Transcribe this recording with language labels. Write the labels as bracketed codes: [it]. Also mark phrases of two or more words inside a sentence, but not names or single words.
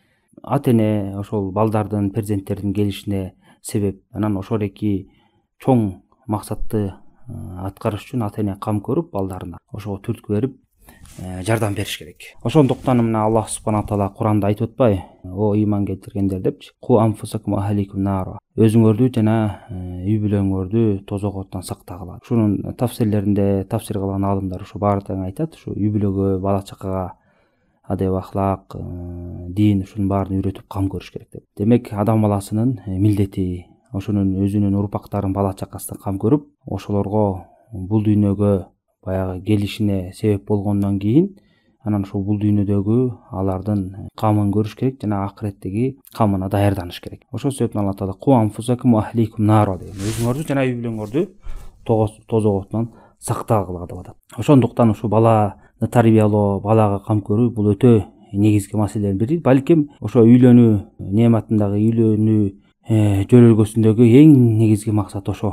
[ky] Ата-эне ошол балдардын, перзенттердин келишине себеп. Анан ошол эки чоң максатты аткарыш үчүн ата-эне кам көрүп, балдарына ошого түрткү берип, жардам бериш керек. Ошондуктан мына Аллах [ar] سبحانه تعالى [ky] Куранда айтып атпайбы? О ыйман келтиргендер депчи. [ar] قوا أنفسكم وأهليكم نارا. [ky] Өзүңөрдү жана үй бүлөңөрдү тозок оттон сактагыла. Ушунун тафсирлеринде тафсир кылган аалымдар ушу баары тең айтат. Ушу үй бүлөгө, бала чакага адеп ахлак, дин ушунун баарын үйрөтүп кам көрүш керек деп. Демек, адам баласынын милдети ошонун өзүнүн урпактарын, бала чакасын кам көрүп, ошолорго бул дүйнөгө баягы келишине себеп болгондон кийин, анан ошол бул дүйнөдөгү алардын камын көрүш керек жана акыреттеги камына даярданыш керек. Ошол себептен Алла таала [ar] قوا أنفسكم وأهليكم نارا [ky] деген. Өзүңөрдү жана үй бүлөңөрдү тозок оттон сактагыла деп атат. Ошондуктан ушу баланы тарбиялоо, балага кам көрүү бул өтө негизги маселенин бири. Балким ошо үйлөнүү неаматындагы, үйлөнүү жөрөлгөсүндөгү эң негизги максат ошо.